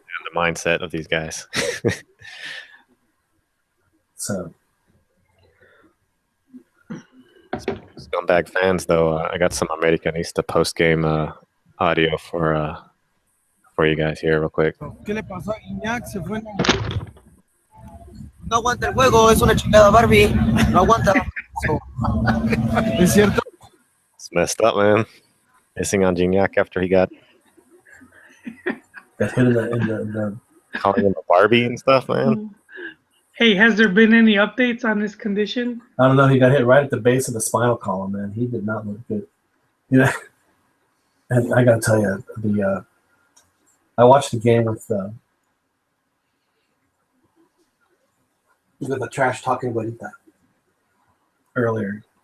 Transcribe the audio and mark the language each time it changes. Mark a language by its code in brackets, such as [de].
[en] And the mindset of these guys. So. Scumbag fans, though. I got some Americanista post-game audio for you guys here real quick. [es] ¿Qué le pasó a Iñak? Se fue. No aguanta el juego, es una chingada Barbie. No aguanta. ¿Es cierto? [en] It's messed up, man. Missing on Gignac after he got Hit in the calling him a Barbie and stuff, man. Hey, has there been any updates on his condition? I don't know. He got hit right at the base of the spinal column, man. He did not look good. You know, and I gotta tell you, I watched the game with the trash talking Guarita earlier.